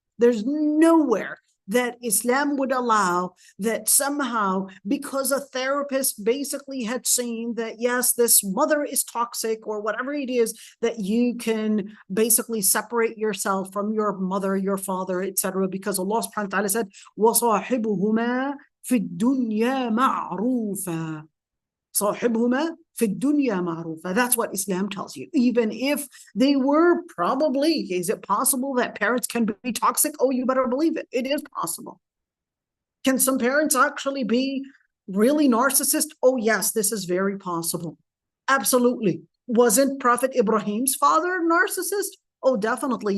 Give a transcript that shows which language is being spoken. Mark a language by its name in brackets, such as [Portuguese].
[English] There's nowhere that Islam would allow that somehow, because a therapist basically had seen that, yes, this mother is toxic or whatever it is, that you can basically separate yourself from your mother, your father, etc. Because Allah subhanahu wa ta'ala said, [Arabic] وَصَاحِبُهُمَا فِي الدُّنْيَا مَعْرُوفًا. صاحبهما في الدنيا معروفة. [English] That's what Islam tells you. Even if they were probably, is it possible that parents can be toxic? Oh, you better believe it. It is possible. Can some parents actually be really narcissist? Oh, yes, this is very possible. Absolutely. Wasn't Prophet Ibrahim's father narcissist? Oh, definitely.